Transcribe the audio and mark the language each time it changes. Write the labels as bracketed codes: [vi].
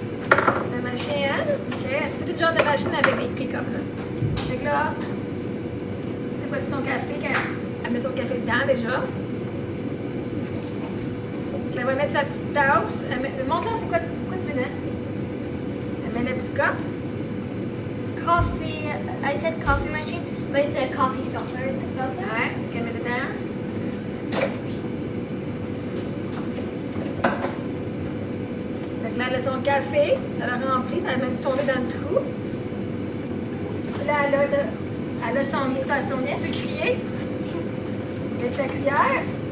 [fr] Sa machine. Ok, elle s'est fait tout genre de machine avec des pick-up là. Fait que là, c'est pas son café, elle met son café dedans déjà. Donc, elle va mettre sa petite tasse. Montre-là, c'est quoi tu veux mettre? Elle met le petit cup. [en] Coffee. I said coffee machine, but it's a coffee filter. It's a filter. [fr] Ouais, qu'elle met dedans. Fait que là, elle a son café, elle a rempli, ça a même tombé dans le trou. Puis là, elle a son petit sucrier. Avec sa cuillère.